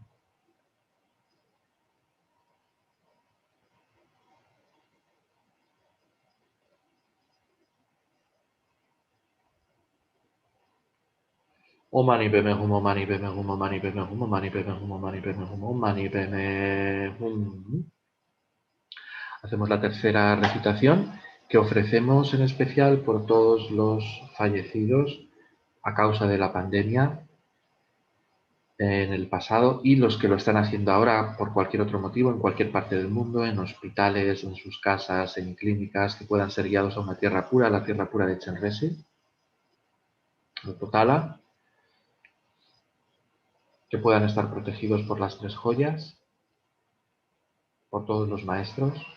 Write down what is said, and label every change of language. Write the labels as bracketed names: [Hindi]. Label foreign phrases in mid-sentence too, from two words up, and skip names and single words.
[Sanskrit] ॐ मणि पद्मे हूँ, ॐ मणि पद्मे हूँ, ॐ मणि पद्मे हूँ, ॐ मणि पद्मे हूँ, ॐ मणि पद्मे हूँ, ॐ मणि पद्मे हूँ. [Spanish] Hacemos la tercera recitación que ofrecemos en especial por todos los fallecidos a causa de la pandemia en el pasado y los que lo están haciendo ahora por cualquier otro motivo en cualquier parte del mundo, en hospitales, en sus casas, en clínicas, que puedan ser guiados a una tierra pura, la tierra pura de Chenrezig, el Potala, que puedan estar protegidos por las 3 joyas, por todos los maestros.